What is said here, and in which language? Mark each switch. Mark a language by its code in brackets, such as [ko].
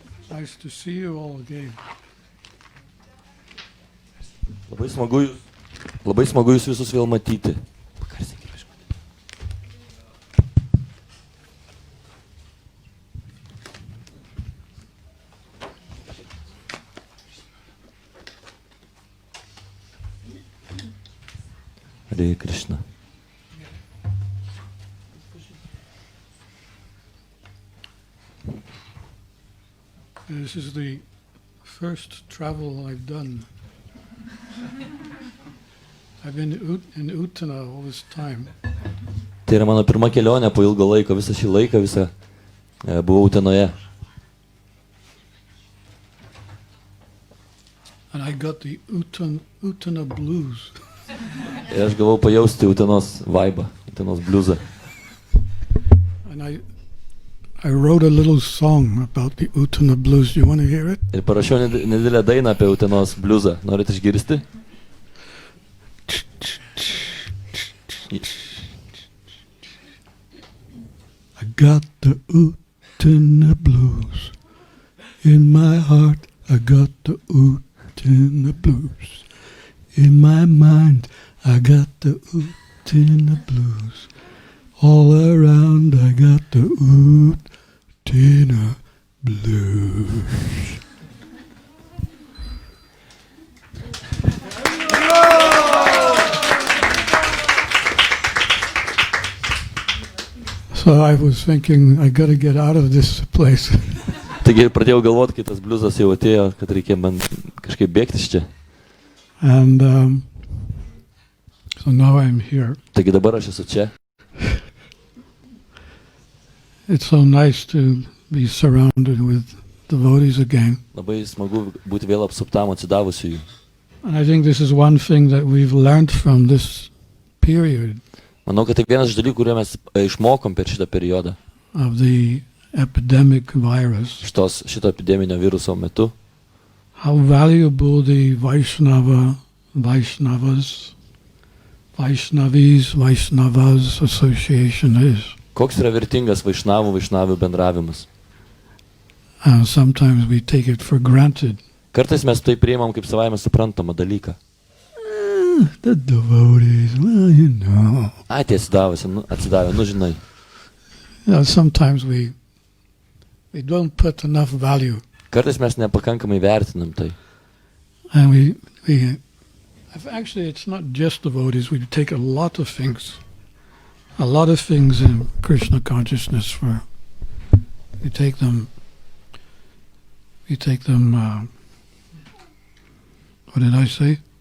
[en] Nice to see you all again. [lt] Labai smagu jūs visus vėl matyti. [en] Hare Krishna. This is the first travel I've done. I've been in Uttana all this time. [lt] Tai yra mano pirma kelionė po ilgo laiko, visą šį laiką buvau Utenoje. [en] And I got the Uttana blues. [lt] Ir aš gavau pajausti Utenos vaibą, Utenos bliuzą. [en] And I wrote a little song about the Uttana blues. Do you want to hear it? [lt] Ir parašiau nedidelę dainą apie Utenos bliuzą. Norit išgirsti? [en] I got the Uttana blues in my heart. I got the Uttana blues in my mind. I got the Uttana blues all around. I got the Uttana blues. So I was thinking, I got to get out of this place. [lt] Taigi pradėjau galvoti, kai tas bliuzas jau atėjo, kad reikia man kažkaip bėgti iš čia. [en] And so now I'm here. [lt] Taigi dabar aš esu čia. [en] It's so nice to be surrounded with devotees again. [lt] Labai smagu būti vėl apsuptam atsidavusiųjų. [en] And I think this is one thing that we've learned from this period. [lt] Manau, kad tai vienas iš dalykų, kurio mes išmokom per šitą periodą. [en] Of the epidemic virus. [lt] Šito epideminio viruso metu. [en] How valuable the Vaishnavas association is. [lt] Koks yra vertingas Vaišnavių bendravimas. [en] And sometimes we take it for granted. [lt] Kartais mes tai priimam kaip savaime suprantamą dalyką. [en] The devotees, well, you know. [lt] Tie atsidavę, žinai. [en] Sometimes we don't put enough value. [lt] Kartais mes nepakankamai vertinam tai. [en] And actually it's not just devotees, we take a lot of things in Krishna Consciousness we take them what did I say?